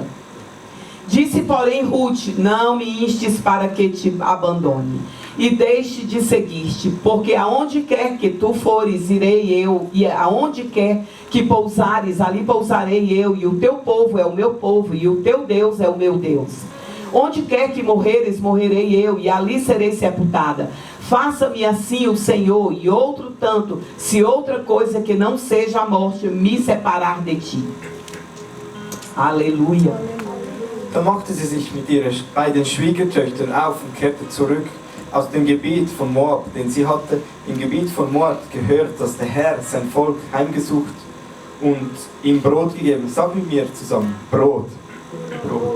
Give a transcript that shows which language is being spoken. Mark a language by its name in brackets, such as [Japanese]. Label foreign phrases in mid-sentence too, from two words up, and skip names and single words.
[Portuguese] Disse porém Ruth: não me instes para que te abandone e deixe de seguir-te, porque aonde quer que tu fores, irei eu, e aonde quer que pousares, ali pousarei eu, e o teu povo é o meu povo, e o teu Deus é o meu Deus. Onde quer que morreres, morrerei eu, e ali serei sepultada. Faça-me assim o Senhor, e outro tanto, se outra coisa que não seja a morte me separar de ti. Aleluia. [German] Dann machte sie sich mit ihren beiden Schwiegertöchtern auf und kehrte zurück aus dem Gebiet von Moab, denn sie hatte im Gebiet von Moab gehört, dass der Herr sein Volk heimgesucht und ihm Brot gegeben. Sag mit mir zusammen, Brot. Brot.